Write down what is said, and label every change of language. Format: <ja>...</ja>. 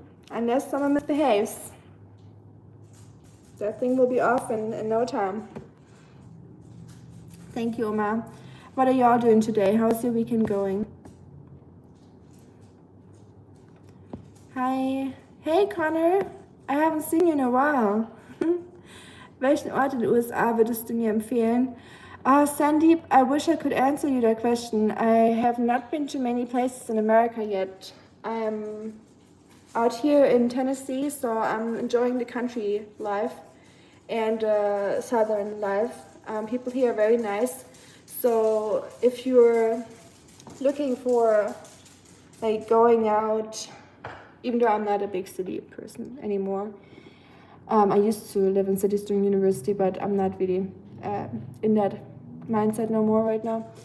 <en>Unless someone misbehaves. That thing will be off in no time. Thank you, Oma. What are y'all doing today? How's your weekend going? Hi. Hey, Connor. I haven't seen you in a while.</en> <de>Welchen Ort in den USA würdest du mir empfehlen?</de> <en>Sandeep, I wish I could answer you that question. I have not been to many places in America yet. I'm out here in Tennessee, so I'm enjoying the country life and southern life. People here are very nice. So if you're looking for like going out, even though I'm not a big city person anymore, I used to live in cities during university, but I'm not really in that mindset no more right now.</en>